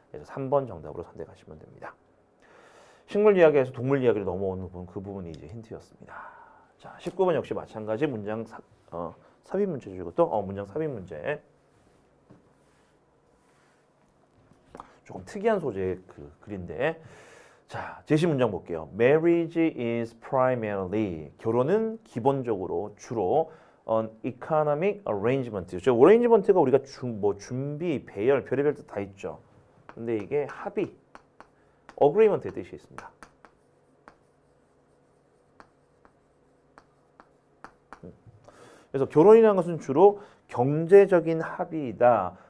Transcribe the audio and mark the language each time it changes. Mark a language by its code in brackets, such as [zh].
[ko] 그래서 3번 정답으로 선택하시면 됩니다. 식물 이야기에서 동물 이야기로 넘어오는 부분 그 부분이 이제 힌트였습니다. 자, 19번 역시 마찬가지 문장 삽입 문제 주고 또 문장 삽입 문제. 조금 특이한 소재의 그 글인데. 자, 제시 문장 볼게요. [en] Marriage is primarily [ko] 결혼은 기본적으로 주로 [en] an economic arrangement. [ko] 저 arrangement가 우리가 준비, 배열, 별의별 뜻 다 있죠. 근데 이게 합의, agreement의 뜻이 있습니다. 그래서 결혼이라는 것은 주로 경제적인 합의이다.